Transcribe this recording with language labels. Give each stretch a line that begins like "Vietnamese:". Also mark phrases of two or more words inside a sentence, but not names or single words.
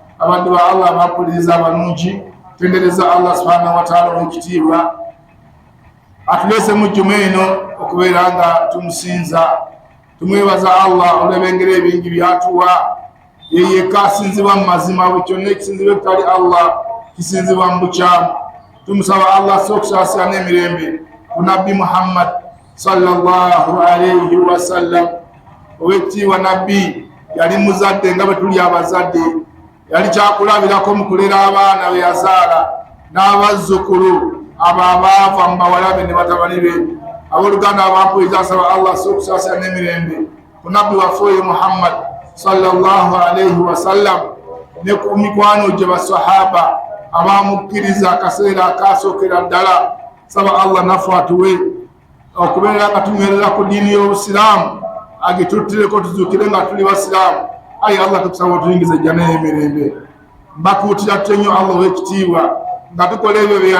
Ganda: abantu ba Allah bapuliriza abalungi tendereza Allah
Arabic: سبحانه وتعالى
Ganda: w'ekitiibwa atulese mu juma eno okubeera nga tumusinza tumwebaza Allah olw'ebengero ebingi byatuwa yeyekka asinzibwa mu mazima bwe kyonna ekisinzibwa ekitali Allah kisinzibwa mu bukyamu tumusaba Allah sokusaasira n'emirembe ku nabbi Muhammad
Arabic: صلى الله عليه وسلم
Ganda: owekitiibwa nabbi yali muzadde nga bwe tuli abazadde yali kyakulabirako mu kulera abaana be yazaala n'abazzukulu abo abaava mu bawala be ne batabani be abooluganda abampuliriza asaba Allah sokusaasira n'emirembe ku nabbi waffe oyo Muhammad
Arabic: صلى الله عليه وسلم
Ganda: ne ku mikwano gye basahaba abamukkiriza akaseera akasookera ddala saba Allah naffe atuwe okubeera nga tunywerera ku ddiini y'obusiraamu agituttireko tuzuukire nga tuli basiraamu ayi Allah tukusaba otuyingize jjana y'emirembe mbakuutira tutyo nnyo Allah ow'ekitiibwa nga tukola ebyo bye